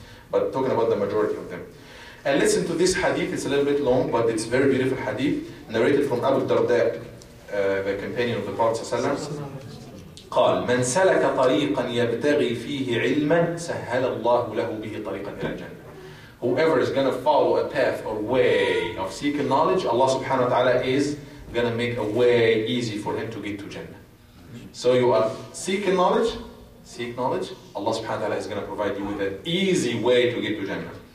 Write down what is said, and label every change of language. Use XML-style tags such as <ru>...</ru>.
<en>But talking about the majority of them. And listen to this hadith, it's a little bit long, but it's a very beautiful hadith, narrated from Abu Darda, the companion of the Prophet ﷺ.</en> <ar>قال من سلك طريقا يبتغي فيه علما سهل الله له به طريقا إلى الجنة.</ar> <en>Whoever is going to follow a path or way of seeking knowledge, Allah subhanahu wa ta'ala is going to make a way easy for him to get to Jannah. So you are seeking knowledge, seek knowledge, Allah subhanahu wa ta'ala is going to provide you with an easy way to get to Jannah.</en>